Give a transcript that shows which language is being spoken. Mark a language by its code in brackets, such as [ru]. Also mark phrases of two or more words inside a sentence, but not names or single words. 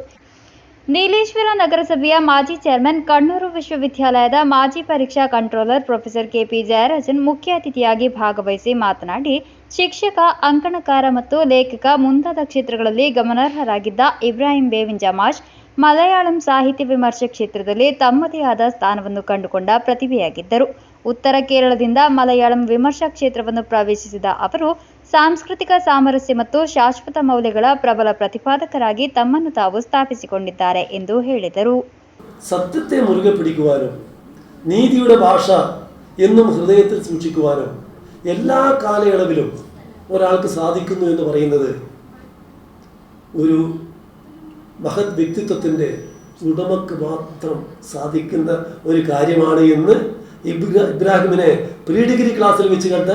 [kn] ನೀಲೇಶ್ವರ ನಗರಸಭೆಯ ಮಾಜಿ ಚೇರ್ಮನ್, ಕಣ್ಣೂರು ವಿಶ್ವವಿದ್ಯಾಲಯದ ಮಾಜಿ ಪರೀಕ್ಷಾ [en] controller professor [kn] KP ಜಯರಾಜನ್ ಮುಖ್ಯ ಅತಿಥಿಯಾಗಿ ಭಾಗವಹಿಸಿ ಮಾತನಾಡಿ, ಶಿಕ್ಷಕ, ಅಂಕಣಕಾರ ಮತ್ತು ಲೇಖಕ ಮುಂತಾದ ಕ್ಷೇತ್ರಗಳಲ್ಲಿ ಗಮನಾರ್ಹರಾಗಿದ್ದ ಇಬ್ರಾಹಿಂ ಬೇವಿಂಜ ಮಾಷ್ ಮಲಯಾಳಂ ಸಾಹಿತ್ಯ ವಿಮರ್ಶೆ ಕ್ಷೇತ್ರದಲ್ಲಿ ತಮ್ಮದೇ ಆದ ಸ್ಥಾನವನ್ನು ಕಂಡುಕೊಂಡ ಪ್ರತಿಭೆಯಾಗಿದ್ದರು. ಉತ್ತರ ಕೇರಳದಿಂದ ಮಲಯಾಳಂ ವಿಮರ್ಶಾ ಕ್ಷೇತ್ರವನ್ನು ಪ್ರವೇಶಿಸಿದ ಅವರು ಸಾಂಸ್ಕೃತಿಕ ಸಾಮರಸ್ಯ ಮತ್ತು ಶಾಶ್ವತ ಮೌಲ್ಯಗಳ ಪ್ರಬಲ ಪ್ರತಿಪಾದಕರಾಗಿ ತಮ್ಮನ್ನು ತಾವು ಸ್ಥಾಪಿಸಿಕೊಂಡಿದ್ದಾರೆ ಎಂದು ಹೇಳಿದರು. [ml] സത്യത്തെ മുറുകെ പിടിക്കുവാനും നീതിയുടെ ഭാഷ എന്നും ഹൃദയത്തിൽ സൂക്ഷിക്കുവാനും എല്ലാ കാലയളവിലും ഒരാൾക്ക് സാധിക്കുന്നു എന്ന് പറയുന്നത് ഒരു മഹത് വ്യക്തിത്വത്തിൻ്റെ ഉടമക്ക് മാത്രം സാധിക്കുന്ന ഒരു കാര്യമാണ് എന്ന് ഇബ്രാഹിമിനെ [en] pre degree [ml] ക്ലാസ്സിൽ വെച്ച് കണ്ട